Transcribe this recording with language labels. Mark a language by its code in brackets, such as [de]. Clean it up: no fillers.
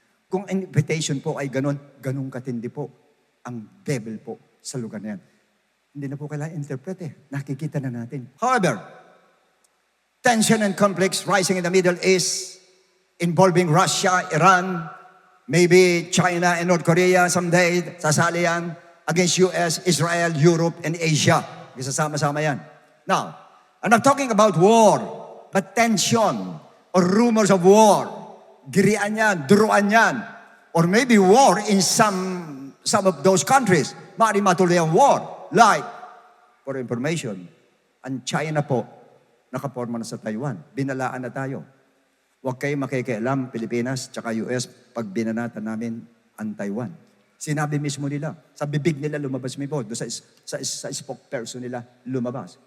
[tl] Kung ang invitation po ay ganun katindi po ang devil po sa lugar na yan. Hindi na po kailangan interpret Nakikita na natin. [en] However, tension and conflicts rising in the Middle East involving Russia, Iran, maybe China and North Korea someday, [tl] sasali yan [en] against US, Israel, Europe, and Asia. [tl] Isasama-sama yan. [en] Now, I'm not talking about war, but tension or rumors of war. [tl] Girian yan, duruan yan. [en] Or maybe war in some of those countries. [tl] Maaaring matuloy ang war. [en] Like, for information, [tl] ang China po, nakaporma na sa Taiwan. Binalaan na tayo. Huwag kayong makikialam, Pilipinas, tsaka US, pag binanatan namin ang Taiwan. Sinabi mismo nila, sa bibig nila lumabas may po, sa spokesperson nila lumabas.